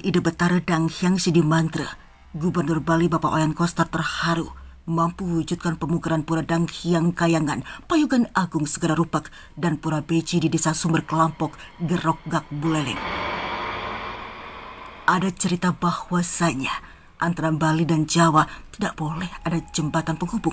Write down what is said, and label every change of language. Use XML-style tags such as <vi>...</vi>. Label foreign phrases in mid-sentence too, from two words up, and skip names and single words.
<id>ide Batara Dang Hyang Sidi Mantra, Gubernur Bali Bapak Wayan Koster terharu mampu wujudkan pemugaran Pura Dang Hyang Kayangan Payogan Agung Segara Rupek dan Pura Beci di Desa Sumber Kelampok, Gerok Gak Buleleng. Ada cerita bahwasanya antara Bali dan Jawa tidak boleh ada jembatan penghubung.</id>